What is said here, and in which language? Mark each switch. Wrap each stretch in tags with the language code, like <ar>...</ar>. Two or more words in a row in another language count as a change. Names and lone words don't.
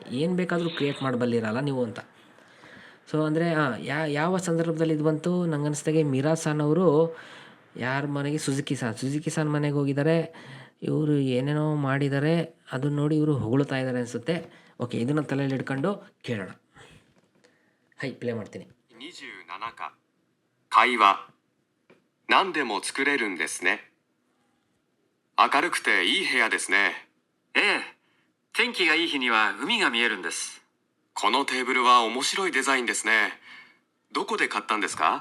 <kn>ಏನು ಬೇಕಾದರೂ ಕ್ರಿಯೇಟ್ ಮಾಡಬಲ್ಲಿರಲ್ಲ ನೀವು ಅಂತ. ಸೊ ಅಂದರೆ ಯಾವ ಸಂದರ್ಭದಲ್ಲಿ ಇದು ಬಂತು ನಂಗೆ ಅನಿಸ್ದಾಗೆ, ಮಿರಾಸಾನ್ ಅವರು ಯಾರ ಮನೆಗೆ, ಸುಜುಕಿ ಸಾನ್ ಮನೆಗೆ ಹೋಗಿದ್ದಾರೆ. ಇವರು ಏನೇನೋ ಮಾಡಿದ್ದಾರೆ, ಅದನ್ನ ನೋಡಿ ಇವರು ಹೊಗಳ್ತಾ ಇದ್ದಾರೆ ಅನಿಸುತ್ತೆ. ಓಕೆ, ಇದನ್ನು ತಲೆಯಲ್ಲಿ ಇಟ್ಕೊಂಡು ಕೇಳೋಣ. ಪ್ಲೇ ಮಾಡ್ತೀನಿ.</kn> <ja>27 課会話何でも作れるんですね。明るくていい部屋ですね。ええ、天気がいい日には海が見えるんです。このテーブルは面白いデザインですね。どこで買ったんですか？</ja>